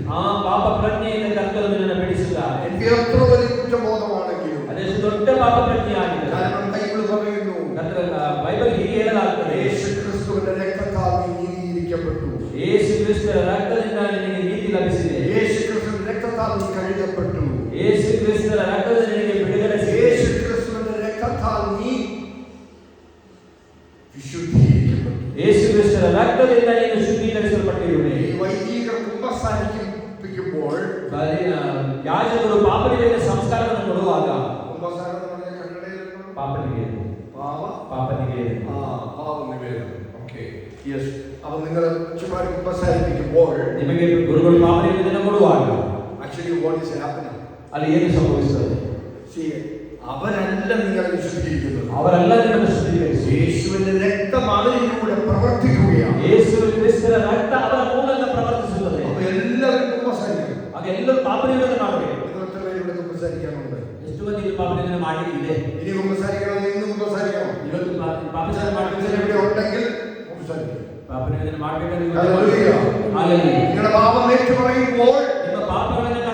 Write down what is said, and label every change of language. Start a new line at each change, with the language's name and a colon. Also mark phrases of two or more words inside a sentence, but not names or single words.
Kannada: ಆ ಪಾಪ ಪ್ರಜ್ಞೆಯಿಂದ ಕರ್ತನು ನಿನ್ನನ್ನು ಬಿಡಿಸುತ್ತಾರೆ.
Malayalam: എനിക്ക് എത്ര വലിയ കുറ്റബോധമാണെങ്കിലും,
Kannada: ಅದೆಷ್ಟು ದೊಡ್ಡ ಪಾಪ ಪ್ರಜ್ಞೆ ಆಗಿದೆ.
Malayalam: കാരണം ബൈബിൾ പറയുന്നു,
Kannada: ಬೈಬಲ್ ಹೀಗೆ ಹೇಳಲಾಗ್ತದೆ,
Malayalam: യേശു ക്രിസ്തുവിന്റെ രക്തത്താൽ നീ നീതീകരിക്കപ്പെട്ടു.
Kannada: ಯೇಸು ಕ್ರಿಸ್ತರ ರಕ್ತದಿಂದ ನಿನಗೆ ನೀತಿ ಲಭಿಸಿದೆ.
Malayalam: യേശു ക്രിസ്തുവിന്റെ രക്തത്താൽ നീ കഴുകപ്പെട്ടു.
Kannada: ಯೇಸು ಕ್ರಿಸ್ತರ ರಕ್ತದಿಂದ ನಿನಗೆ ಬಿಡುಗಡೆ ಸಿಕ್ಕಿದೆ.
Malayalam: യേശു ക്രിസ്തുവിന്റെ രക്തത്താൽ നീ വിശുദ്ധീകരിക്കപ്പെട്ടു.
Kannada: ಯೇಸು ಕ್ರಿಸ್ತರ ರಕ್ತದಿಂದ ನೀನು ಶುದ್ಧೀಕರಿಸಲ್ಪಟ್ಟಿರುವೆ.
Malayalam: ഈ വൈദികർ കുമ്പസാരിക്കുമ്പോൾ,
Kannada: ಯಾಜಕರು ಪಾಪನಿಗೆ ಸಂಸ್ಕಾರವನ್ನು ಕೊಡುವಾಗ
Malayalam: കുമ്പസാരം എന്ന് പറഞ്ഞാൽ കന്നഡയിൽ
Kannada: ಪಾಪನಿಗೆ ಪಾಪನಿಗೆ
Malayalam: പാപനിവേദനം.
English: okay, yes.
Malayalam: അപ്പോൾ നിങ്ങൾ ചുമ്മാ കുമ്പസാരിക്കുമ്പോൾ
Kannada: ನಿಮಗೆ ಗುರುಗಳು ಪಾಪ ನಿವೇದನೆ ಕೊಡುವಾಗ
English: Actually what is happening?
Kannada: ಅಲ್ಲಿ ಏನು ಸಂಭವಿಸುತ್ತದೆ?
Malayalam: അവരല്ല നിങ്ങളെ വിശുദ്ധീകരിക്കുന്നത്,
Kannada: ಅವರೆಲ್ಲ ನಿಮ್ಮನ್ನು ಶುದ್ಧೀಕರಿಸಿ
Malayalam: യേശുവിന്റെ രക്തം അവരിലൂടെ പ്രവർത്തിക്കുകയാണ്.
Kannada: ಯೇಸು ಕ್ರಿಸ್ತರ ರಕ್ತ ಅವರ ಮೂಲಕ ಪ್ರವರ್ತಿಸುತ್ತದೆ.
Malayalam: അപ്പോൾ എല്ലാവരും കുമ്പസാരിക്കണം.
Kannada: ಆಗ ಎಲ್ಲರೂ ಪಾಪ ನಿವೇದನೆ ಮಾಡಬೇಕು.
Malayalam: നിങ്ങൾ എത്ര പേര് ഇവിടെ കുമ്പസാരിക്കാനുണ്ട്?
Kannada: ಎಷ್ಟು ಮಂದಿ ಇಲ್ಲಿ ಪಾಪ ನಿವೇದನೆ ಮಾಡಲಿಕ್ಕಿದೆ?
Malayalam: ഇനി കുമ്പസാരിക്കണം, ഇന്ന് കുമ്പസാരിക്കണം.
Kannada: ಇವತ್ತು ಪಾಪ ನಿವೇದನೆ ಮಾಡಬೇಕು.
Malayalam: ഇവിടെ ഉണ്ടെങ്കിൽ കുമ്പസാരിക്കണം.
Kannada: ಪಾಪ ನಿವೇದನೆ ಮಾಡಬೇಕಾದ್ರೆ
Malayalam: ഹല്ലേലൂയ.
Kannada: ಹಾಲೆಲೂಯ.
Malayalam: നിങ്ങളുടെ പാപം ഏറ്റുപറയുമ്പോൾ
Kannada: ನಿಮ್ಮ ಪಾಪಗಳ